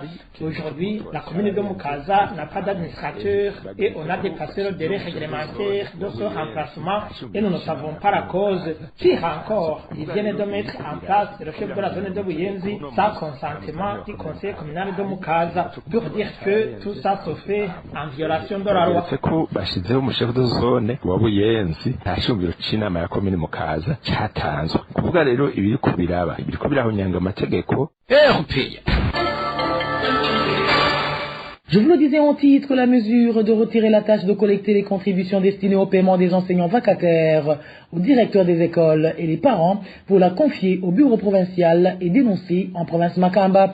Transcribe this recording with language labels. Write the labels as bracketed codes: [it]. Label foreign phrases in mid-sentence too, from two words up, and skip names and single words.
[fr] Aujourd'hui, la commune de Mukaza n'a pas d'administrateur et on a dépassé le délai réglementaire de ce remplacement et nous ne savons pas la cause. Pire encore, ils viennent de mettre en place le chef de la zone de Buyenzi sans consentement du conseil communal de Mukaza pour dire que tout ça se fait en violation de la loi. [rn] ko bashizeho umushefu [fr] de zone [rn] wa Buyenzi nta cyumviro c'inama ya komine Mukaza cyatanzwe kuvuga rero ibiriko birahonyanga amategeko. [fr] Je vous le disais en titre, la mesure de retirer la tâche de collecter les contributions destinées au paiement des enseignants vacataires aux directeurs des écoles et les parents pour la confier au bureau provincial est dénoncée en province Makamba.